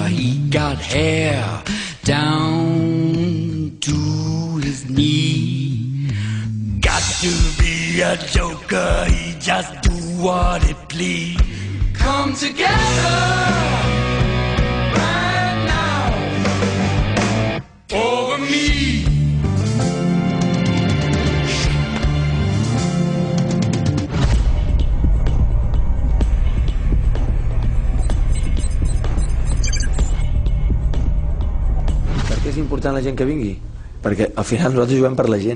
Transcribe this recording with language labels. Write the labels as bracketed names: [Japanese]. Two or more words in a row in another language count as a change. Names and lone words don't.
[English] He got hair down to his knee. Got to be a joker, he just do what he please. Come together right now over me. [Catalan] És important la gent que vingui, perquè al final nosaltres juguem per la gent.